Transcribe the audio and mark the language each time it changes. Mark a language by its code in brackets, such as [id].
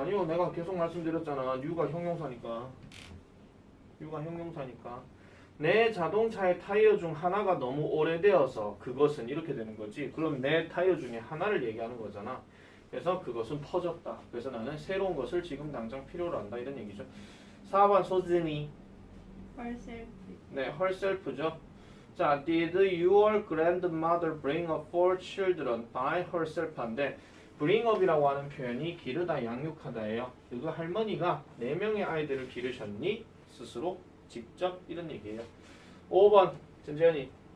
[ko] 아니요, 내가 계속 말씀드렸잖아. U가 형용사니까. U가 형용사니까. 내 자동차의 타이어 중 하나가 너무 오래되어서 그것은 이렇게 되는 거지. 그럼 내 타이어 중에 하나를 얘기하는 거잖아. 그래서 그것은 퍼졌다. 그래서 나는 새로운 것을 지금 당장 필요로 한다 이런 얘기죠. 4번 소진이. [en] herself. [ko] 네, herself죠. 자, [en] did your grandmother bring up 4 children by herself [ko] 인데 bring up이라고 하는 표현이 기르다, 양육하다예요. 그 할머니가 4명의 아이들을 기르셨니? 스스로 직접 이런 얘기예요. 5번 전재현이.